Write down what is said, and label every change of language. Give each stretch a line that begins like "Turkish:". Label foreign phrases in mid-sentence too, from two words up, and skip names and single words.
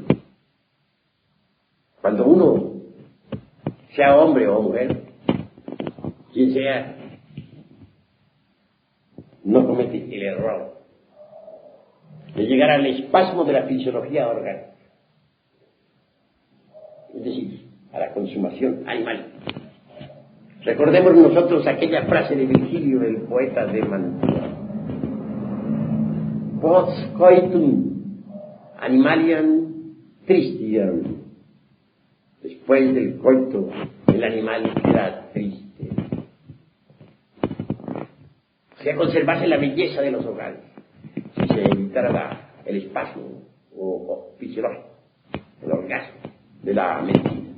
Spanish: Cuando uno, sea hombre o mujer, quien sea, no comete el error de llegar al espasmo de la fisiología orgánica, es decir, a la consumación animal. Recordemos nosotros aquella frase de Virgilio, el poeta de Mantua:
Latin: post coitum animaliam tristiam.
Spanish: Después del coito, el animal queda triste. O sea, conservarse la belleza de los hogares, si se evitara el espasmo o fisiológico, el orgasmo de la mentira.